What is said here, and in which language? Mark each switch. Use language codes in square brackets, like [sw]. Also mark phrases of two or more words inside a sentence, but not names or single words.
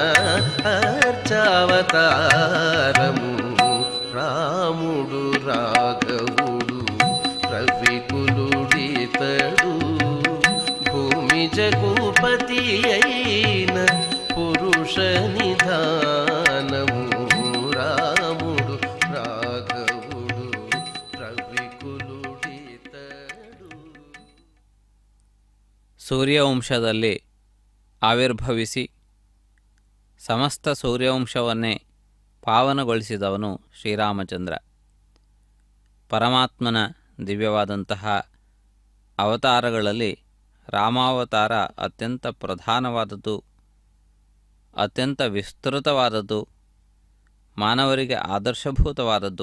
[te] అర్చావతారము రాముడు రాఘవుడు రవికులుడితడు భూమి జగుపతి అయిన పురుష నిధానము రాముడు రాఘవుడు రవికులుడితడు. [kn] ಸೂರ್ಯವಂಶದಲ್ಲಿ ಆವಿರ್ಭವಿಸಿ ಸಮಸ್ತ ಸೂರ್ಯವಂಶವನ್ನೇ ಪಾವನಗೊಳಿಸಿದವನು ಶ್ರೀರಾಮಚಂದ್ರ. ಪರಮಾತ್ಮನ ದಿವ್ಯವಾದಂತಹ ಅವತಾರಗಳಲ್ಲಿ ರಾಮಾವತಾರ ಅತ್ಯಂತ ಪ್ರಧಾನವಾದದ್ದು, ಅತ್ಯಂತ ವಿಸ್ತೃತವಾದದ್ದು, ಮಾನವರಿಗೆ ಆದರ್ಶಭೂತವಾದದ್ದು.